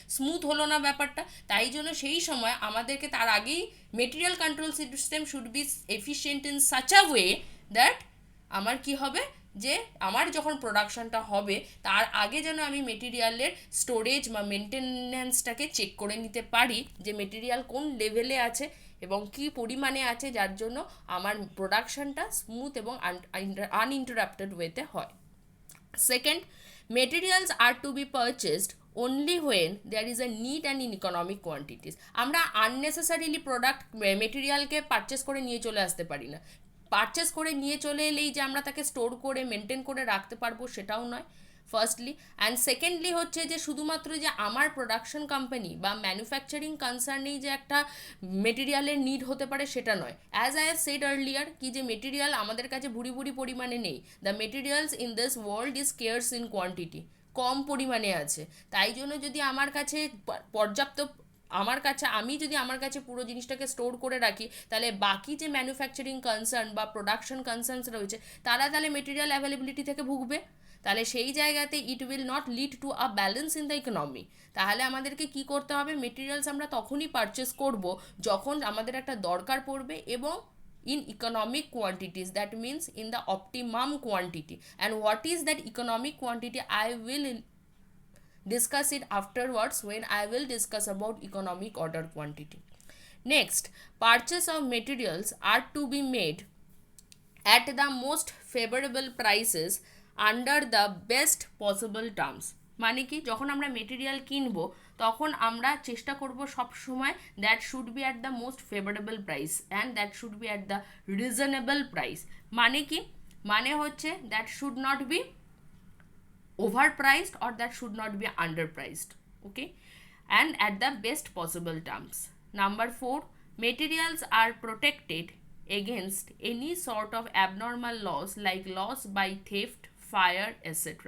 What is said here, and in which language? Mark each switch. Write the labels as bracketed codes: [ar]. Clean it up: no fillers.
[bn] Smooth হলো না ব্যাপারটা। তাই জন্য সেই সময় আমাদেরকে তার আগেই [en] material control system should be efficient in such a way that [bn] আমার কি হবে যে আমার যখন প্রোডাকশনটা হবে তার আগে যেন আমি মেটেরিয়ালের স্টোরেজ বা মেনটেন্যান্সটাকে চেক করে নিতে পারি যে মেটেরিয়াল কোন লেভেলে আছে এবং কি পরিমাণে আছে, যার জন্য আমার প্রোডাকশনটা স্মুথ এবং আনইন্টারাপ্টেড ওয়েতে হয়। Second, [en] materials are to be purchased only when there is a need and in economic quantities। [bn] আমরা আননেসেসারিলি মেটেরিয়ালকে পারচেস করে নিয়ে চলে আসতে পারি না। পারচেস করে নিয়ে চলে এলেই যে আমরা তাকে স্টোর করে মেনটেন করে রাখতে পারবো সেটাও নয়, ফার্স্টলি। অ্যান্ড সেকেন্ডলি হচ্ছে যে শুধুমাত্র যে আমার প্রোডাকশন কোম্পানি বা ম্যানুফ্যাকচারিং কনসার্নেই যে একটা মেটেরিয়ালের নিড হতে পারে সেটা নয়। [en] as I have said earlier [bn] কি যে মেটেরিয়াল আমাদের কাছে ভুরি ভুরি পরিমাণে নেই। [en] the materials in this world is scarce in quantity, [bn] কম পরিমাণে আছে। তাই জন্য যদি আমার কাছে পর্যাপ্ত আমি যদি আমার কাছে পুরো জিনিসটাকে স্টোর করে রাখি তাহলে বাকি যে ম্যানুফ্যাকচারিং কনসার্ন বা প্রোডাকশন কনসার্নস রয়েছে তারা তাহলে মেটেরিয়াল অ্যাভেলেবিলিটি থেকে ভুগবে। তাহলে সেই জায়গাতে [en] It will not lead to a balance in the economy. [bn] তাহলে আমাদেরকে কি করতে হবে? মেটেরিয়ালস আমরা তখনই পারচেস করব যখন আমাদের একটা দরকার পড়বে এবং [en] in economic quantities, that means in the optimum quantity. And what is that economic quantity? I will discuss it afterwards when I will discuss about economic order quantity. Next, purchase of materials are to be made at the most favorable prices under the best possible terms। [bn] মানে কি, যখন আমরা material কিনবো তখন আমরা চেষ্টা করব সব সময় [en] That should be at the most favourable price and that should be at the reasonable price. [bn] মানে কি, মানে হচ্ছে [en] That should not be overpriced or that should not be underpriced, okay, and at the best possible terms. Number 4, materials are protected against any sort of abnormal loss like loss by theft, fire, etc.